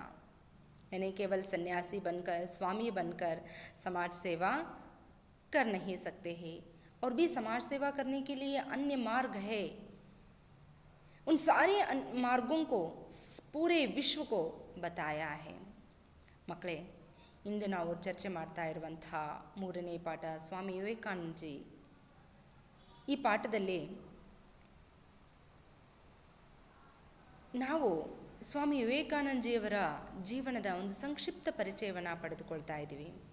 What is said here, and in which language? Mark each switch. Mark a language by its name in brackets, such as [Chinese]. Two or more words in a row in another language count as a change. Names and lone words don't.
[Hindi] यानी केवल सन्यासी बनकर, स्वामी बनकर समाज सेवा कर नहीं सकते हैं, और भी समाज सेवा करने के लिए अन्य मार्ग है। उन सारे मार्गों को पूरे विश्व को बताया है। [Kannada] ಮಕ್ಕಳೇ, ಇಂದು ನಾವು ಚರ್ಚೆ ಮಾಡ್ತಾ ಇರುವಂಥ ಮೂರನೇ ಪಾಠ ಸ್ವಾಮಿ ವಿವೇಕಾನಂದ ಜಿ. ಈ ಪಾಠದಲ್ಲಿ ನಾವು ಸ್ವಾಮಿ ವಿವೇಕಾನಂದಜಿಯವರ ಜೀವನದ ಒಂದು ಸಂಕ್ಷಿಪ್ತ ಪರಿಚಯವನ್ನು ಪಡೆದುಕೊಳ್ತಾ ಇದ್ದೀವಿ.